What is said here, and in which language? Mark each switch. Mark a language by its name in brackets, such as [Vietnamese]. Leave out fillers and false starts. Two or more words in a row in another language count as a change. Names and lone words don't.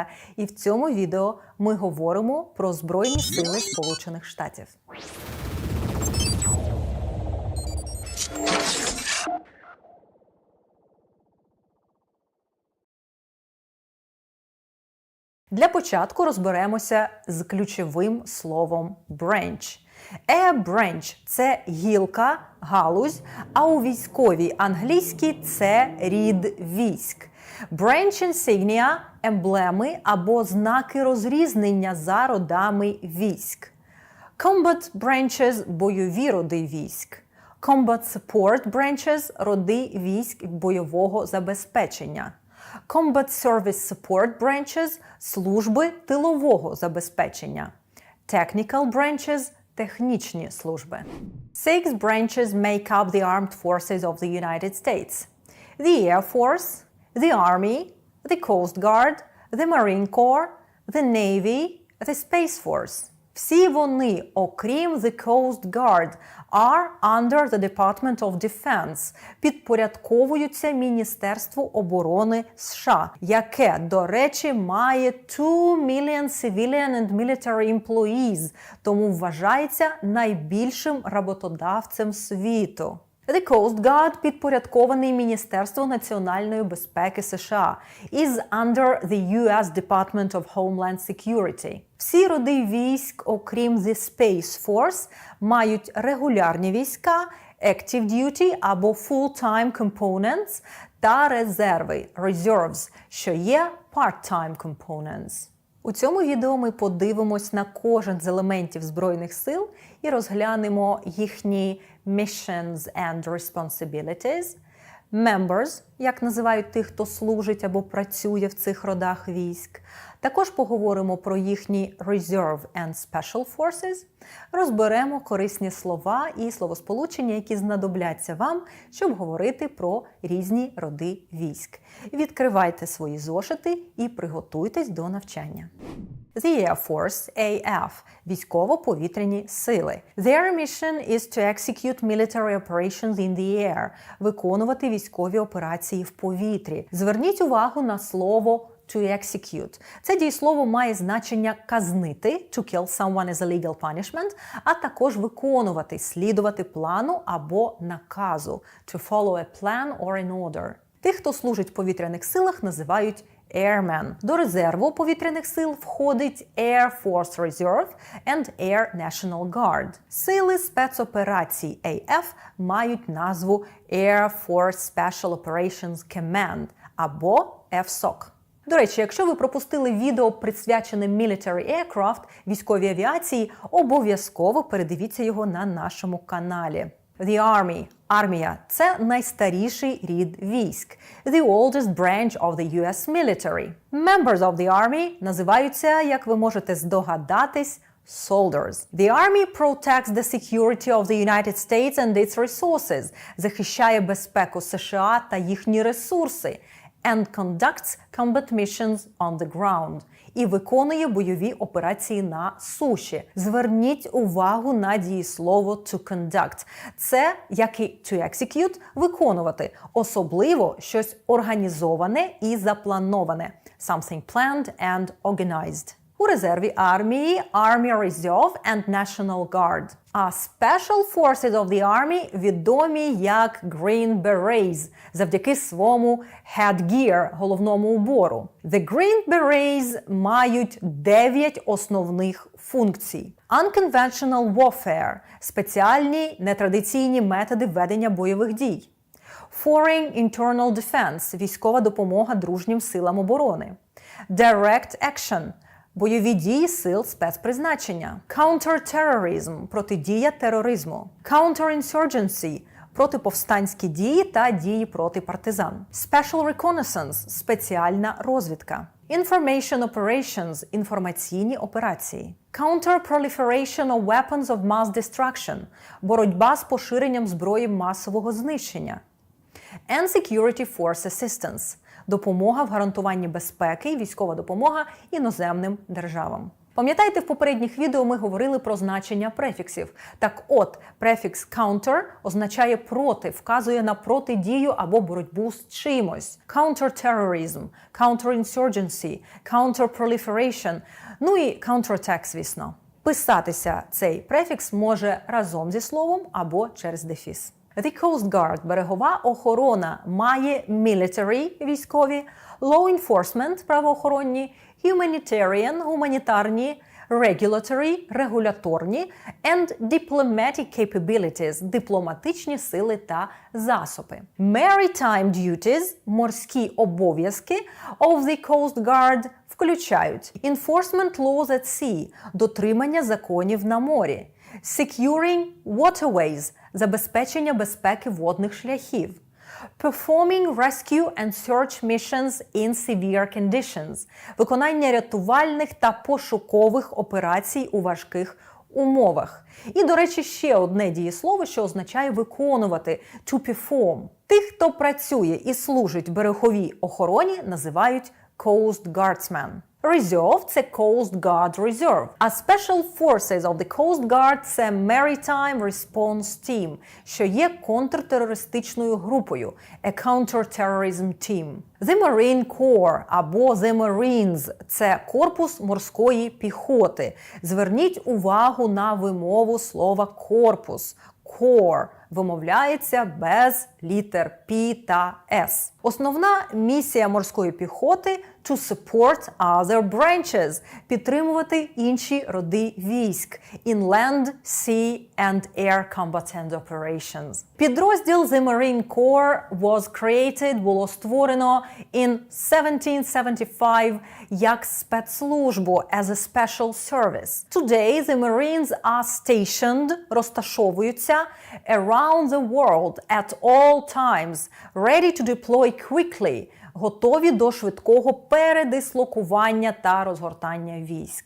[Ukrainian] І в цьому відео ми говоримо про Збройні сили Сполучених Штатів. Для початку розберемося з ключовим словом branch. [English] A branch – [Ukrainian] це гілка, галузь, а у військовій англійській це рід військ. [English] Branch insignia [Ukrainian] – емблеми або знаки розрізнення за родами військ. [English] Combat branches [Ukrainian] – бойові роди військ. [English] Combat support branches – [Ukrainian] роди військ бойового забезпечення. [English] Combat Service Support Branches – [Ukrainian] служби тилового забезпечення. [English] Technical Branches – [Ukrainian] технічні служби. [English] Six branches make up the armed forces of the United States. The Air Force, the Army, the Coast Guard, the Marine Corps, the Navy, the Space Force. [Ukrainian] Всі вони, окрім [English] the Coast Guard, are under the Department of Defense, [Ukrainian] підпорядковуються Міністерству оборони США, яке, до речі, має [English] 2 million civilian and military employees, [Ukrainian] тому вважається найбільшим роботодавцем світу. The Coast Guard підпорядкований Міністерству національної безпеки США, [English] is under the US Department of Homeland Security. [Ukrainian] Всі роди військ, окрім the Space Force, мають регулярні війська, [English] active duty або full-time components [Ukrainian] та резерви, [English] reserves, [Ukrainian] що є [English] part-time components. [Ukrainian] У цьому відео ми подивимось на кожен з елементів Збройних сил і розглянемо їхні [English] missions and responsibilities, members, [Ukrainian] як називають тих, хто служить або працює в цих родах військ. Також поговоримо про їхні [English] reserve and special forces, [Ukrainian] розберемо корисні слова і словосполучення, які знадобляться вам, щоб говорити про різні роди військ. Відкривайте свої зошити і приготуйтесь до навчання. The Air Force, AF, військово-повітряні сили. [English] Their mission is to execute military operations in the air, [Ukrainian] виконувати військові операції в повітрі. Зверніть увагу на слово [English] to execute. [Ukrainian] Це дієслово має значення казнити, [English] to kill someone is a legal punishment, [Ukrainian] а також виконувати, слідувати плану або наказу, [English] to follow a plan or an order. [Ukrainian] Тих, хто служить в повітряних силах, називають Airmen. До резерву повітряних сил входить Air Force Reserve and Air National Guard. Сили спецоперацій AF мають назву Air Force Special Operations Command або FSOC. До речі, якщо ви пропустили відео, присвячене [English] Military Aircraft, [Ukrainian] військовій авіації, обов'язково передивіться його на нашому каналі. The Army – армія – це найстаріший рід військ. [English] The oldest branch of the US military. Members of the Army [Ukrainian] називаються, як ви можете здогадатись, soldiers. [English] The Army protects the security of the United States and its resources. [Ukrainian] Захищає безпеку США та їхні ресурси. [English] And conducts combat missions on the ground. [Ukrainian] І виконує бойові операції на суші. Зверніть увагу на дієслово [English] to conduct. [Ukrainian] Це, як і [English] to execute, [Ukrainian] виконувати. Особливо щось організоване і заплановане. [English] Something planned and organized. [Ukrainian] У резерві армії Army Reserve and National Guard. А [English] Special Forces of the Army [Ukrainian] відомі як Green Berets завдяки своєму headgear, головному убору. The Green Berets мають 9 основних функцій. [English] Unconventional warfare – [Ukrainian] спеціальні нетрадиційні методи ведення бойових дій. [English] Foreign Internal Defense – [Ukrainian] військова допомога дружнім силам оборони. [English] Direct Action [Ukrainian] – бойові дії сил спецпризначення. [English] Counter-terrorism – [Ukrainian] протидія тероризму. Counter-insurgency – протиповстанські дії та дії проти партизан. [English] Special reconnaissance [Ukrainian] – спеціальна розвідка. [English] Information operations – [Ukrainian] інформаційні операції. [English] Counter-proliferation of weapons of mass destruction – [Ukrainian] боротьба з поширенням зброї масового знищення. [English] And security force assistance – [Ukrainian] допомога в гарантуванні безпеки і військова допомога іноземним державам. Пам'ятаєте, в попередніх відео ми говорили про значення префіксів. Так от, префікс counter означає проти, вказує на протидію або боротьбу з чимось. [English] Counter-terrorism, counter-insurgency, counter-proliferation, [Ukrainian] ну і counterattack, звісно. Писатися цей префікс може разом зі словом або через дефіс. The Coast Guard – берегова охорона має military – військові, [English] law enforcement [Ukrainian] – правоохоронні, humanitarian – гуманітарні, regulatory – регуляторні, [English] and diplomatic capabilities – [Ukrainian] дипломатичні сили та засоби. [English] Maritime duties – [Ukrainian] морські обов'язки [English] of the Coast Guard включають enforcement laws at sea – [Ukrainian] дотримання законів на морі, [English] securing waterways – [Ukrainian] забезпечення безпеки водних шляхів. [English] Performing rescue and search missions in severe conditions – [Ukrainian] виконання рятувальних та пошукових операцій у важких умовах. І, до речі, ще одне дієслово, що означає виконувати – [English] to perform. [Ukrainian] Тих, хто працює і служить в береговій охороні, називають Coast Guardsmen. Reserve – це Coast Guard Reserve. А [English] Special Forces of the Coast Guard [Ukrainian] – це Maritime Response Team, що є контртерористичною групою – [English] a Counter-Terrorism Team. [Ukrainian] The Marine Corps або The Marines – це корпус морської піхоти. Зверніть увагу на вимову слова корпус. Corps вимовляється без літер P та S. Основна місія морської піхоти – [English] to support other branches – [Ukrainian] підтримувати інші роди військ [English] in land, sea and air combatant operations. Підрозділ The Marine Corps was created, [Ukrainian] було створено [English] in 1775 [Ukrainian] як спецслужбу [English] as a special service. Today the Marines are stationed, розташовуються around the world at all times, ready to deploy quickly, [Ukrainian] готові до швидкого передислокування та розгортання військ.